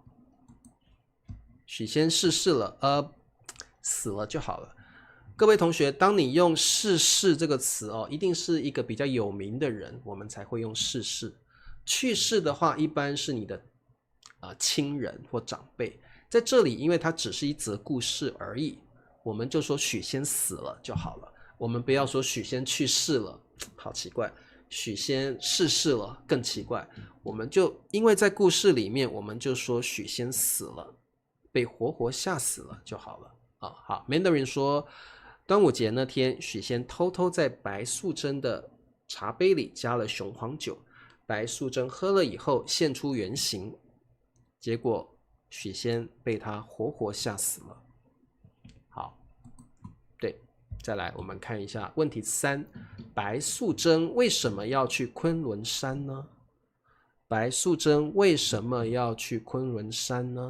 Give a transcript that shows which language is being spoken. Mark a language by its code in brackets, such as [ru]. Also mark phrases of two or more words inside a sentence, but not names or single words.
[zh] 許仙逝世了，死了就好了。各位同學，當你用逝世這個詞一定是一個比較有名的人，我們才會用逝世。去世的話，一般是你的親人或長輩。在這裡，因為它只是一則故事而已，我們就說許仙死了就好了。我們不要說許仙去世了，好奇怪。許仙逝世了更奇怪。我們就因為在故事裡面，我們就說許仙死了，被活活嚇死了就好了。好 Mandarin 說，端午節那天，許仙偷偷在白素貞的茶杯裡加了雄黃酒，白素貞喝了以後現出原形，結果許仙被他活活嚇死了。好，對，再來我們看一下問題3，白素貞為什麼要去崑崙山呢？白素貞為什麼要去崑崙山呢？